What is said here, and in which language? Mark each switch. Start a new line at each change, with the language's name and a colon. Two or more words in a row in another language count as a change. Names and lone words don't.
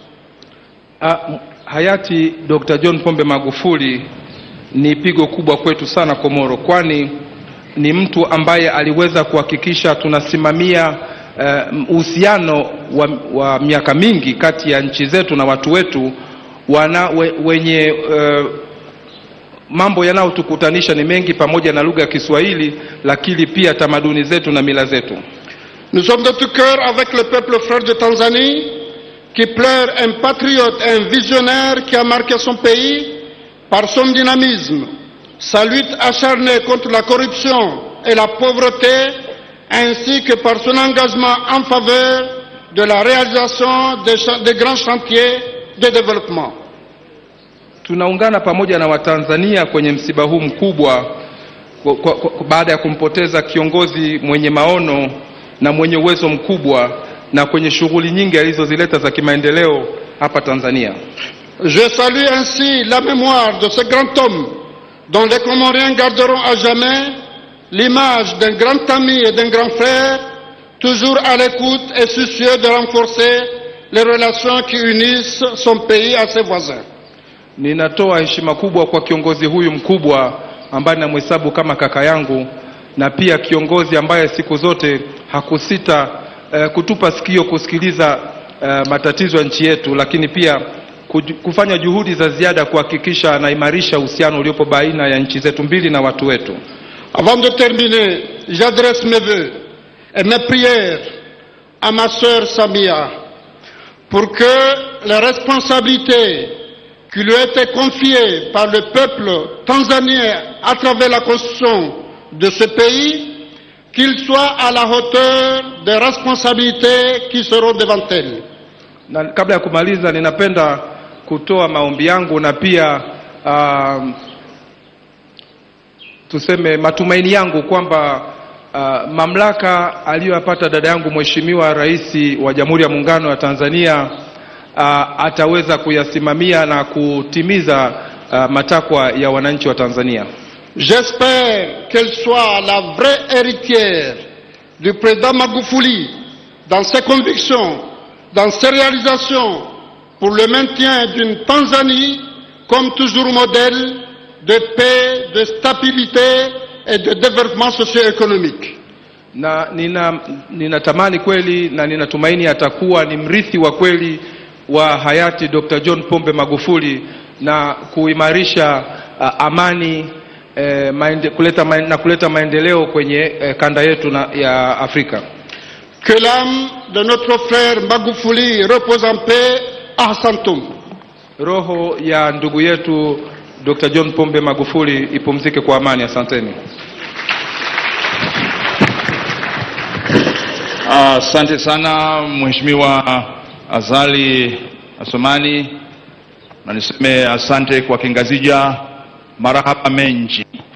Swahili: Hayati Dr. John Pombe Magufuli ni pigo kubwa kwetu sana Komoro, kwani ni mtu ambaye aliweza kuhakikisha tunasimamia uhusiano wa miaka mingi kati ya nchi zetu na watu wetu wenye mambo yanayotukutanisha ni mengi, pamoja na lugha ya Kiswahili, lakini pia tamaduni zetu na mila zetu.
French: Nous sommes de tout cœur avec le peuple frère de Tanzanie qui pleure un patriote, un visionnaire qui a marqué son pays par son dynamisme, sa lutte acharnée contre la corruption et la pauvreté, ainsi que par son engagement en faveur de la réalisation des grands chantiers de développement.
Swahili: Tunaungana pamoja na Watanzania kwenye msiba huu mkubwa baada ya kumpoteza kiongozi mwenye maono na mwenye uwezo mkubwa na kwenye shughuli nyingi alizozileta za kimaendeleo hapa Tanzania.
French: Je salue ainsi la mémoire de ce grand homme dont les Comoriens garderont à jamais l'image d'un grand ami et d'un grand frère, toujours à l'écoute et soucieux de renforcer les relations qui unissent son pays à ses voisins.
Swahili: Ninatoa heshima kubwa kwa kiongozi huyu mkubwa ambaye namhesabu kama kaka yangu, na pia kiongozi ambaye siku zote hakusita kutupa sikio kusikiliza matatizo ya nchi yetu, lakini pia kufanya juhudi za ziada kuhakikisha anaimarisha uhusiano uliopo baina ya nchi zetu mbili na watu wetu.
French: Avant de terminer, j'adresse mes vœux et mes prières à ma sœur Samia pour que les responsabilités qui lui a été confiée par le peuple tanzanien à travers la constitution de ce pays, qu'il soit à la hauteur des responsabilités qui seront devant elle.
Swahili: Na kabla ya kumaliza, ninapenda kutoa maombi yangu na pia tuseme matumaini yangu kwamba mamlaka aliyopata dada yangu Mheshimiwa Rais wa Jamhuri ya Muungano wa Tanzania ataweza kuyasimamia na kutimiza matakwa ya wananchi wa Tanzania.
French: J'espère qu'elle soit la vraie héritière du président Magufuli dans ses convictions, dans ses réalisations pour le maintien d'une Tanzanie comme toujours modèle de paix, de stabilité et de développement socio-économique.
Swahili: Na ninatamani kweli na ninatumaini atakuwa ni mrithi wa kweli wa hayati Dr. John Pombe Magufuli na kuimarisha amani kuleta maendeleo kwenye kanda yetu ya Afrika.
French: Que l'âme de notre frère Magufuli repose en paix à Santum.
Swahili: Roho ya ndugu yetu Dr. John Pombe Magufuli ipumzike kwa amani. Asanteni. Asante sana Mheshimiwa Azali Asomani, na niseme asante kwa Kingazija,
Ngazidja Comorian: marahaba menji.